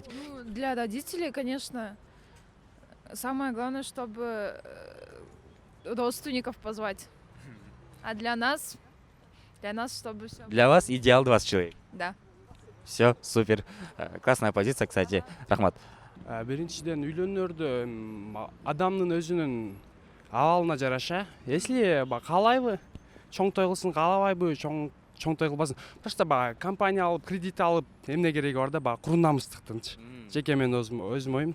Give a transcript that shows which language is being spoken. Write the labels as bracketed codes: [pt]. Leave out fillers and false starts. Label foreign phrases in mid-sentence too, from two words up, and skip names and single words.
[ru] Ну, для родителей, конечно, самое главное, чтобы родственников позвать. А для нас, чтобы все. Для вас идеал 20 человек. Да. Все, супер. Классная позиция, кстати. [ky] Рахмат. Биринчиден үйлөнөрдө адамдын өзүнүн абалына жараша, если каалайбы чоң той кылсын, каалабайбы чоң той кылбасын. Просто компания алып, кредит алып, эмне кереги бар да, курунамыздыктынчы. Жеке мен өзүм оюм.